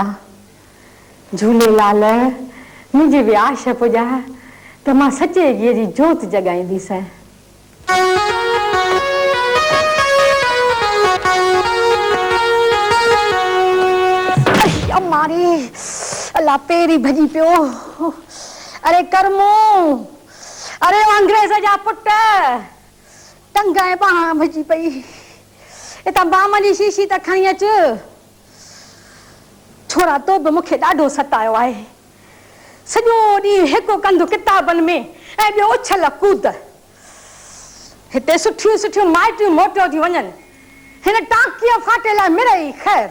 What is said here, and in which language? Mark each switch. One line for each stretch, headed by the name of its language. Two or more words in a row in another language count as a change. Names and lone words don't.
Sindhi: झूलेलाल मुंहिंजी बि आश पुॼाए त मां सचे ॻीअ जी जोत जॻाईंदीसि। मारी अला पेरी भॼी पियो। अरे कर्मो अरे अंग्रेज जा पुट टंग ऐं बांह भॼी पई। हितां बाम जी शीशी त खणी अच। छोरा तो बि मूंखे ॾाढो सतायो आहे। सॼो ॾींहुं हिकु कंधु किताबनि में ऐं ॿियो उछल कूद। हिते सुठियूं सुठियूं माइटियूं मोटियूं थी वञनि हिन टांकीअ फाटे लाइ मिड़ई ख़ैर।